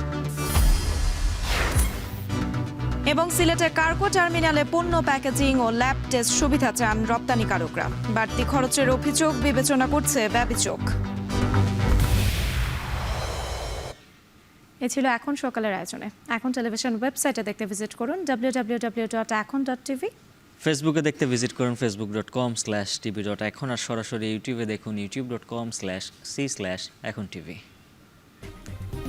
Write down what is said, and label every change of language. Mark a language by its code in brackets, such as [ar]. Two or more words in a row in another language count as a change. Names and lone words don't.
[bn] এবং সিলেটে কার্গো টার্মিনালে পণ্য প্যাকেজিং ও ল্যাব টেস্ট সুবিধা চান রপ্তানিকারকরা, বাড়তি খরচের অভিযোগ বিবেচনা করছে ব্যবিচক। এ ছিল এখন সকালের আয়োজনে। এখন টেলিভিশন ওয়েবসাইটে দেখতে ভিজিট করুন www.ekon.tv। ফেসবুকে দেখতে ভিজিট করুন facebook.com/tv.ekon, আর সরাসরি ইউটিউবে দেখুন youtube.com/c/ekontv।